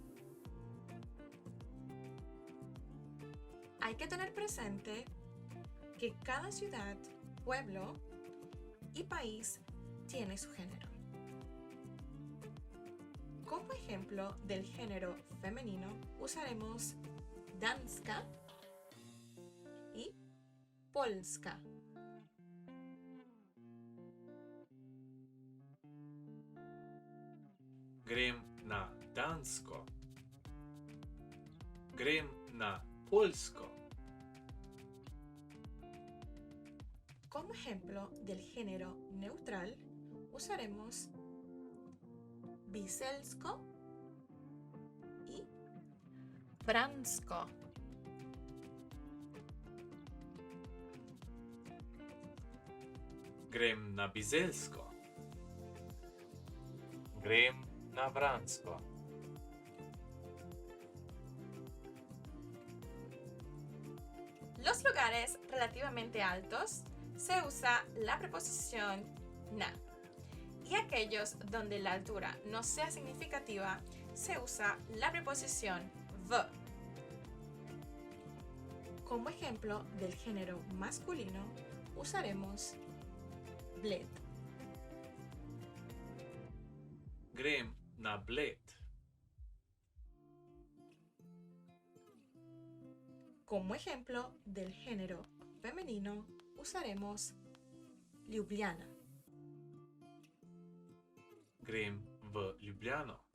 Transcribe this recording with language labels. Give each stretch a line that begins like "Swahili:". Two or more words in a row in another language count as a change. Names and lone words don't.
Spanish: Hay que tener presente que cada ciudad, pueblo y país tiene su género. Como ejemplo del género femenino usaremos danska y polska.
Slovenian: Grem na dansko. Grem na polsko.
Spanish: Como ejemplo del género neutral usaremos biselsko y bransko.
Slovenian: Grem na bizelsko. Grem na vransko.
Spanish: Los lugares relativamente altos se usa la preposición na. Y aquellos donde la altura no sea significativa se usa la preposición v. Como ejemplo del género masculino usaremos bled.
Slovenian: Grem na bled.
Spanish: Como ejemplo del género femenino usaremos Ljubljana.
Slovenian: Grem v Ljubljano.